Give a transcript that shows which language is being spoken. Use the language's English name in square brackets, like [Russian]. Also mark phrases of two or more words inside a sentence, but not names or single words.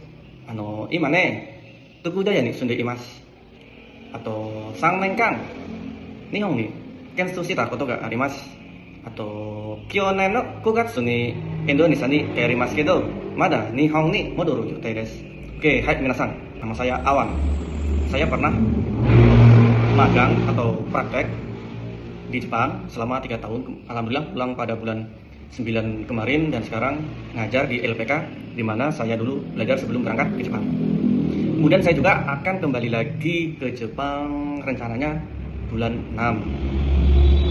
[Japanese] 今ね、徳田屋に住んでいます。あと、3年間、日本に転出したことがあります。あと、去年の9月にインドネシアに帰りますけど、まだ日本に戻る予定です。Oke, hai, 皆さん。 [Indonesian] Nama saya Awan. Saya pernah magang atau praktek di Jepang selama 3 tahun. Alhamdulillah pulang pada bulan 9 kemarin dan sekarang ngajar di LPK di mana saya dulu belajar sebelum berangkat ke Jepang. Kemudian saya juga akan kembali lagi ke Jepang rencananya bulan 6.